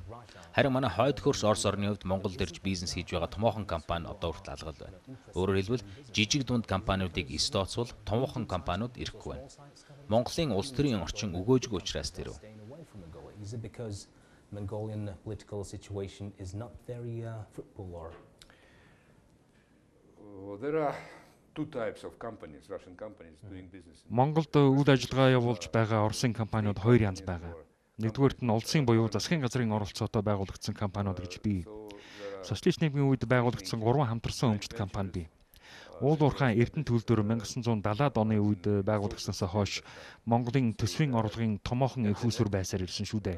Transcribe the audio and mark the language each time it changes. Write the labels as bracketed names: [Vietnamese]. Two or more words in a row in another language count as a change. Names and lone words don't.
[Mongolian] Харин манай хойд хөрш Орос орны хувьд Монголд ирж бизнес хийж байгаа томоохон компани одоо хүртэл алгал байна. Өөрөөр хэлбэл жижиг дунд компаниудыг эс тооцвол томоохон компаниуд ирэхгүй байна. Монголын улс төрийн орчин өгөөжгүй учраас тэр үү? [English] Mongolian political situation is not very fruitful or There are two types of companies, Russian companies doing business. [Mongolian] Монголд үйл ажиллагаа явуулж байгаа Оросын компаниуд хоёр янз байгаа. Нэгдүгээрт нь улсын буюу засгийн газрын оролцоотой байгуулагдсан компаниуд гэж бий. Социалист нийгмийн үед байгуулагдсан 3 хамтарсан өмчт компани бий. Уул уурхай Эрдэнэ төлдөр 1970-ад оны үед байгуулагдсанаас хойш Монголын төсвийн орлогын томоохон их усүр байсаар ирсэн шүү дээ.